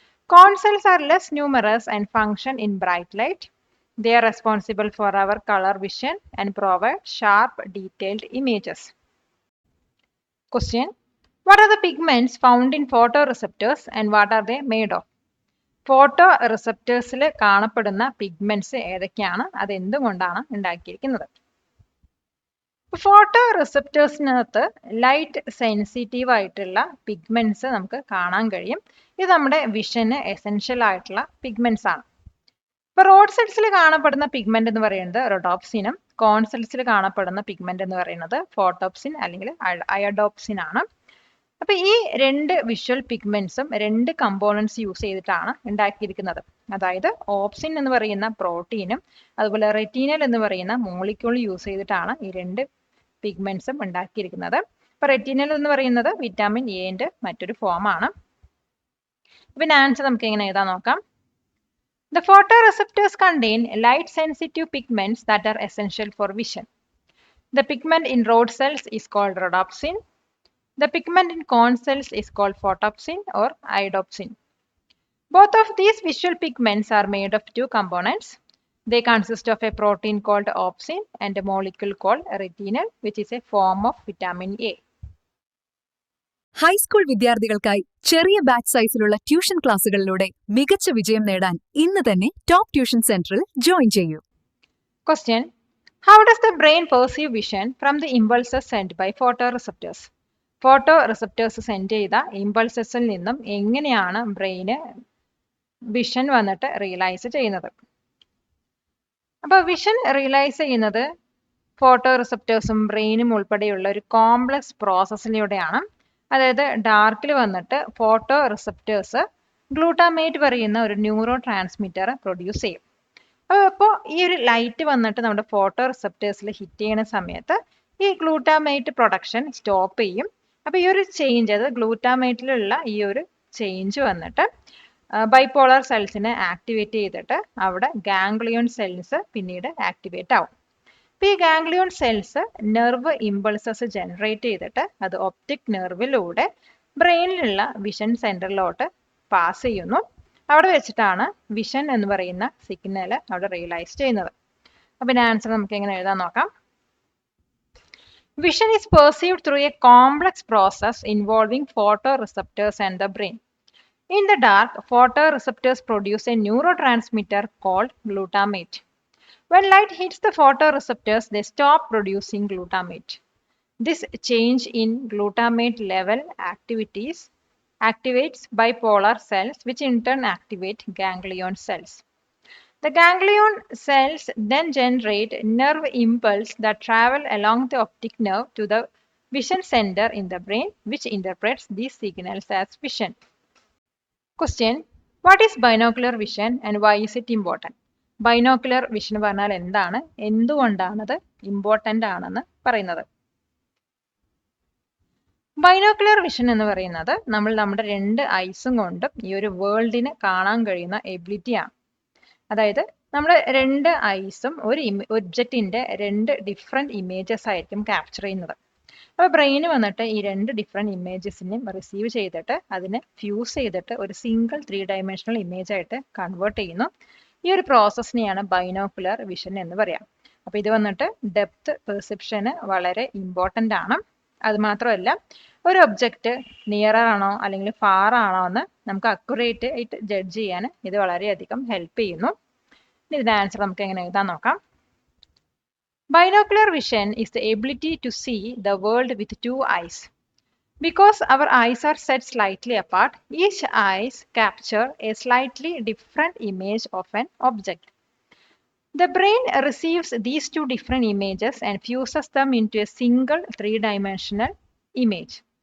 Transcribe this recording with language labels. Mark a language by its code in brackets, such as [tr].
[en] Cone cells are less numerous and function in bright light. They are responsible for our color vision and provide sharp, detailed images. Question: what are the pigments found in photoreceptors and what are they made of? [ml] Photo റിസപ്റ്റേഴ്സിൽ കാണപ്പെടുന്ന pigments ഏതൊക്കെയാണ്, അത് എന്തുകൊണ്ടാണ് ഉണ്ടാക്കിയിരിക്കുന്നത്? Photo റിസപ്റ്റേഴ്സിനകത്ത് light sensitive ആയിട്ടുള്ള pigments നമുക്ക് കാണാൻ കഴിയും. ഇത് നമ്മുടെ വിഷന് എസെൻഷ്യൽ ആയിട്ടുള്ള പിഗ്മെന്റ്സ് ആണ്. ഇപ്പൊ റോഡ് സെൽസിൽ കാണപ്പെടുന്ന പിഗ്മെന്റ് എന്ന് പറയുന്നത് റൊഡോപ്സിനും കോൺ സെൽസിൽ കാണപ്പെടുന്ന പിഗ്മെന്റ് എന്ന് പറയുന്നത് ഫോട്ടോപ്സിൻ അല്ലെങ്കിൽ അയഡോപ്സിൻ ആണ്. അപ്പൊ ഈ രണ്ട് വിഷ്വൽ പിഗ്മെന്റ്സും രണ്ട് കമ്പോണൻസ് യൂസ് ചെയ്തിട്ടാണ് ഉണ്ടാക്കിയിരിക്കുന്നത്. അതായത് ഓപ്സിൻ എന്ന് പറയുന്ന പ്രോട്ടീനും അതുപോലെ റെറ്റീനൽ എന്ന് പറയുന്ന മോളിക്യൂൾ യൂസ് ചെയ്തിട്ടാണ് ഈ രണ്ട് പിഗ്മെന്റ്സും ഉണ്ടാക്കിയിരിക്കുന്നത്. അപ്പൊ റെറ്റീനൽ എന്ന് പറയുന്നത് വിറ്റാമിൻ എന്റെ മറ്റൊരു ഫോം ആണ്. പിന്നെ ആൻസർ നമുക്ക് എങ്ങനെ എഴുതാൻ നോക്കാം. [en] The photoreceptors contain light-sensitive pigments that are essential for vision. The pigment in rod cells is called rhodopsin. The pigment in cone cells is called photopsin or iodopsin. Both of these visual pigments are made of two components. They consist of a protein called opsin and a molecule called retinal, which is a form of vitamin A. [ml] High school വിദ്യാർത്ഥികൾക്കായി ചെറിയ batch സൈസിലുള്ള tuition ക്ലാസുകളിലൂടെ മികച്ച വിജയം നേടാൻ ഇന്ന് തന്നെ top tuition സെന്ററിൽ join ചെയ്യൂ. [en] Question: how does the brain perceive vision from the impulses sent by photoreceptors? [ml] ഫോട്ടോറിസപ്റ്റേഴ്സ് send ചെയ്ത ഇമ്പൾസസിൽ നിന്നും എങ്ങനെയാണ് ബ്രെയിന് വിഷൻ വന്നിട്ട് റിയലൈസ് ചെയ്യുന്നത്? അപ്പൊ വിഷൻ റിയലൈസ് ചെയ്യുന്നത് ഫോട്ടോറിസപ്റ്റേഴ്സും ബ്രെയിനും ഉൾപ്പെടെയുള്ള ഒരു കോംപ്ലക്സ് പ്രോസസ്സിലൂടെയാണ്. അതായത് ഡാർക്കിൽ വന്നിട്ട് ഫോട്ടോറിസപ്റ്റേഴ്സ് ഗ്ലൂട്ടാമേറ്റ് പറയുന്ന ഒരു ന്യൂറോ ട്രാൻസ്മിറ്റർ പ്രൊഡ്യൂസ് ചെയ്യും. അപ്പോൾ ഈ ഒരു ലൈറ്റ് വന്നിട്ട് നമ്മുടെ ഫോട്ടോറിസപ്റ്റേഴ്സിൽ ഹിറ്റ് ചെയ്യുന്ന സമയത്ത് ഈ ഗ്ലൂട്ടാമേറ്റ് പ്രൊഡക്ഷൻ സ്റ്റോപ്പ് ചെയ്യും. അപ്പൊ ഈ ഒരു ചേഞ്ച്, അത് ഗ്ലൂട്ടാമേറ്റിലുള്ള ഈ ഒരു ചേഞ്ച് വന്നിട്ട് ബൈപോളർ സെൽസിനെ ആക്ടിവേറ്റ് ചെയ്തിട്ട് അവിടെ ഗാംഗ്ലിയോൺ സെൽസ് പിന്നീട് ആക്ടിവേറ്റ് ആവും. അപ്പൊ ഈ ganglion cells nerve impulses generate ചെയ്തിട്ട് അത് ഒപ്റ്റിക് നെർവിലൂടെ ബ്രെയിനിലുള്ള വിഷൻ സെന്ററിലോട്ട് പാസ് ചെയ്യുന്നു. അവിടെ വെച്ചിട്ടാണ് വിഷൻ എന്ന് പറയുന്ന സിഗ്നൽ അവിടെ റിയലൈസ് ചെയ്യുന്നത്. അപ്പൊ ഇതിന്റെ ആൻസർ നമുക്ക് എങ്ങനെ എഴുതാൻ നോക്കാം. [en] Vision is perceived through a complex process involving photoreceptors and the brain. In the dark, photoreceptors produce a neurotransmitter called glutamate. When light hits the photoreceptors, they stop producing glutamate. This change in glutamate level activates bipolar cells, which in turn activate ganglion cells. The ganglion cells then generate nerve impulse that travel along the optic nerve to the vision center in the brain, which interprets these signals as vision. Question: what is binocular vision and why is it important? [ml] Binocular vision പറഞ്ഞാൽ എന്താണ്, എന്തുകൊണ്ടാണത് important ആണെന്ന് പറയുന്നത്? Binocular vision എന്ന് പറയുന്നത് നമ്മുടെ രണ്ട് ഐസും കൊണ്ടും ഈ ഒരു വേൾഡിന് കാണാൻ കഴിയുന്ന എബിലിറ്റിയാണ്. അതായത് നമ്മുടെ രണ്ട് ഐസും ഒരു ഒബ്ജക്റ്റിന്റെ രണ്ട് ഡിഫറെന്റ് ഇമേജസ് ആയിരിക്കും ക്യാപ്ചർ ചെയ്യുന്നത്. അപ്പോൾ ബ്രെയിന് വന്നിട്ട് ഈ രണ്ട് ഡിഫറെന്റ് ഇമേജസിനെയും റിസീവ് ചെയ്തിട്ട് അതിനെ ഫ്യൂസ് ചെയ്തിട്ട് ഒരു സിംഗിൾ 3 ഡയമെൻഷണൽ ഇമേജ് ആയിട്ട് കൺവേർട്ട് ചെയ്യുന്നു. ഈ ഒരു പ്രോസസ്സിനെയാണ് ബൈനോക്കുലർ വിഷൻ എന്ന് പറയാം. അപ്പോൾ ഇത് വന്നിട്ട് ഡെപ്ത് പെർസെപ്ഷന് വളരെ ഇമ്പോർട്ടൻ്റ് ആണ്. അത് മാത്രമല്ല, ഒരു ഒബ്ജക്റ്റ് നിയറർ ആണോ അല്ലെങ്കിൽ ഫാർ ആണോ എന്ന് നമുക്ക് അക്യുറേറ്റ് ആയിട്ട് ജഡ്ജ് ചെയ്യാൻ ഇത് വളരെയധികം ഹെൽപ്പ് ചെയ്യുന്നു. ഇതിന്റെ ആൻസർ നമുക്ക് എങ്ങനെ എഴുതാൻ നോക്കാം. [en] Binocular vision is the ability to see the world with two eyes. Because our eyes are set slightly apart, each eyes capture a slightly different image of an object. The brain receives these two different images and fuses them into a single 3-dimensional image.